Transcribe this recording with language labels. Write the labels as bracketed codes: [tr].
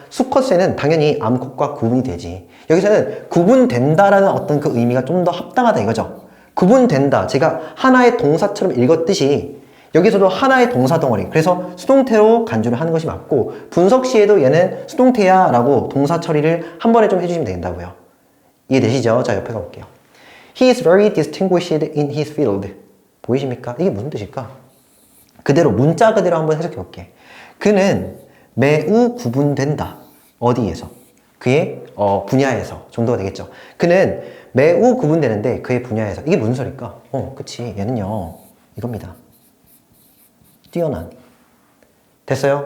[ko] 수컷 새는 당연히 암컷과 구분이 되지. 여기서는 구분된다라는 어떤 그 의미가 좀 더 합당하다 이거죠. 구분된다. 제가 하나의 동사처럼 읽었듯이 여기서도 하나의 동사 덩어리, 그래서 수동태로 간주를 하는 것이 맞고, 분석 시에도 얘는 수동태야 라고 동사 처리를 한 번에 좀 해주시면 된다고요. 이해되시죠? 자, 옆에 가볼게요. [en] He is very distinguished in his field. [ko] 보이십니까? 이게 무슨 뜻일까? 그대로, 문자 그대로 한번 해석해 볼게. 그는 매우 구분된다. 어디에서? 그의 분야에서 정도가 되겠죠. 그는 매우 구분되는데 그의 분야에서. 이게 무슨 소리일까? 그치. 얘는요, 이겁니다. 뛰어난. 됐어요?